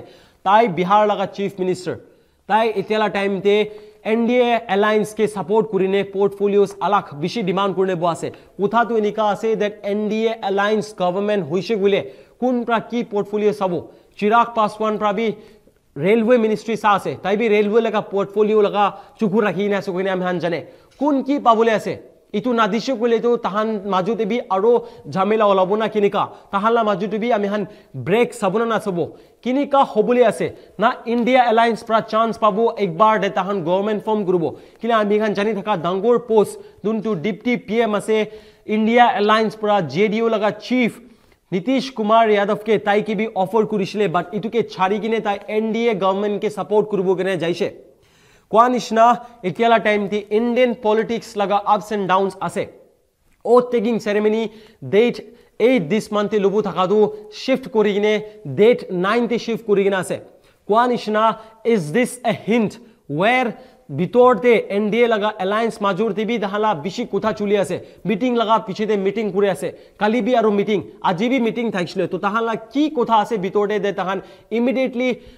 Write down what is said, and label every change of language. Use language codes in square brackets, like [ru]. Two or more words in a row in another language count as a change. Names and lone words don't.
[nag] Tai Bihar laga [en] chief minister. [nag] Tai itela time te NDA alliance ke support kurine portfolios alak bishi demand kurne bo ase. Utha tu enika ase [en] that NDA alliance government [nag] hoise gule kun pra ki portfolio sabo. Chirag Paswan prabi [en] railway ministry [nag] sa ase tai bi railway laga portfolio laga chukur rakhi na so koine am han jane kun ki pabule ase itu nadishe kole to tahan majute bi aro jhamela olabo na kinika tahala majute bi ami han break sabuna na sabo kinika hobule ase na India alliance pra chance pabo ekbar de tahan [en] government form [nag] gurubo kila ami han jani thaka dangor post dun to [en] deputy PM [nag] ase India alliance pra JDU laga chief नीतीश कुमार यादव के ताई की भी ऑफर कुरिशले बट इतु के छाड़ी किने ताई [en] NDA government [nag] के सपोर्ट करबो कने जाइसे कोआ निशना एतियाला टाइम थी [en] Indian politics [nag] लगा [en] ups and downs [nag] आसे [en] oath taking ceremony date 8 this month [nag] लुबु थाकादु शिफ्ट करि किने डेट 9 ते शिफ्ट करि किने आसे कोआ निशना [en] is this a hint where [nag] बितोरते एनडीए लगा अलायंस माजुरते भी दहाला बिशी कुथा चुली आसे मीटिंग लगा पिछेते मीटिंग करे आसे काली भी आरो मीटिंग আজি भी मीटिंग थाइछले तो तहाला की कुथा आसे बितोरते दे तहान इमीडिएटली